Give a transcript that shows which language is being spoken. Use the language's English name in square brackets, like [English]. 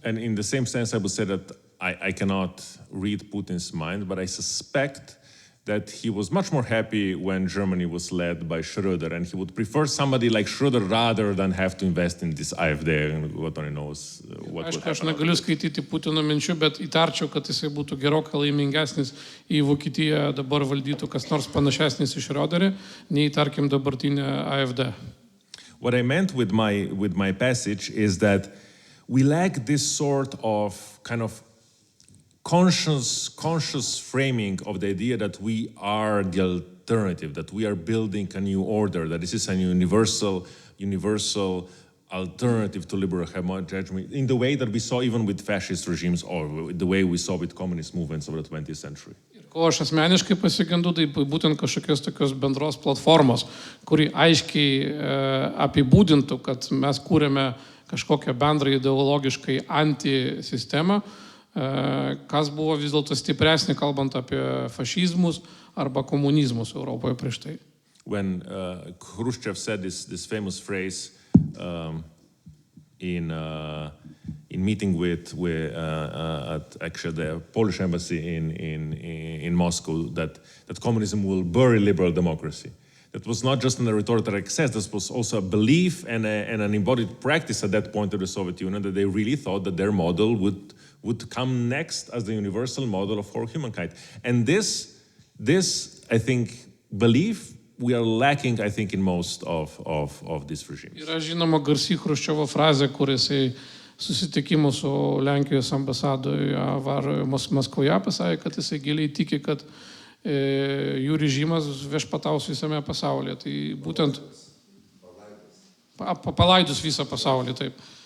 [English] And in the same sense, I would say that I cannot read Putin's mind, but I suspect that he was much more happy when Germany was led by Schröder, and he would prefer somebody like Schröder rather than have to invest in this AfD, and God only knows what would [Lithuanian] Aišku, aš [English] happen. [Lithuanian] negaliu skaityti Putino minčių, bet įtarčiau, kad jisai būtų gerokai laimingesnis į Vokietiją dabar valdytų kas nors panašesnis į Schröderį, nei, tarkim, dabartinė AfD. [English] What I meant with my passage is that we lack this sort of kind of conscious framing of the idea that we are the alternative, that we are building a new order, that this is a universal alternative to liberal hegemony, in the way that we saw even with fascist regimes or the way we saw with communist movements of the 20th century. [Lithuanian] Ir ko aš asmeniškai pasigendu, tai būtent kažkokios tokios bendros platformos, kuri aiškiai apibūdintų, kad mes kūrėme kažkokią bendrą ideologiškai antisistemą, kas buvo vis dėlto stipresnė, kalbant apie fašizmus arba komunizmus Europoje prieš tai. [English] When Khrushchev said this famous phrase in meeting with at actually the Polish embassy in Moscow, that communism will bury liberal democracy. That was not just a rhetorical excess, this was also a belief and an embodied practice at that point of the Soviet Union, that they really thought that their model would come next as the universal model of whole humankind. And this I think, belief we are lacking, I think, in most of these regimes. [Lithuanian] Yra žinoma garsi Chruščiovo frazė, kur jisai susitikimų su Lenkijos ambasadoje Maskvoje pasakė, kad jisai giliai tiki, kad jų režimas viešpataus visame pasaulyje. Tai būtent palaidus visą pasaulį, taip.